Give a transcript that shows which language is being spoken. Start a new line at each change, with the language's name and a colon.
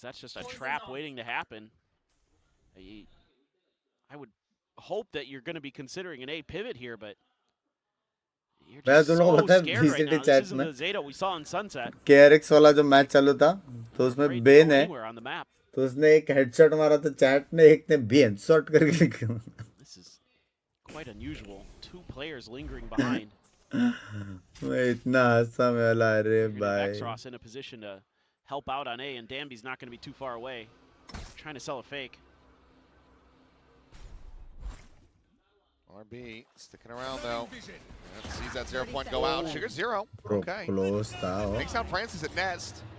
English: That's just a trap waiting to happen. I would hope that you're going to be considering an A pivot here, but you're just so scared right now. This isn't the ZETA we saw in Sunset.
Hindi: KRX वाला जो match चालू था तो उसमें Ben है
English: On the map.
Hindi: तो उसने एक हेडशॉट मारा तो चैट ने एक ने भी हेडशॉट करके लिखा.
English: This is quite unusual. 2 players lingering behind.
Hindi: मैं इतना हंसा मैं वाला अरे भाई.
English: Xross in a position to help out on A, and Danby's not going to be too far away. Trying to sell a fake. RB sticking around though. Sees that 0 point go out. Sugar Zero. Okay.
Hindi: Close था.
English: Takes out Francis at Nest.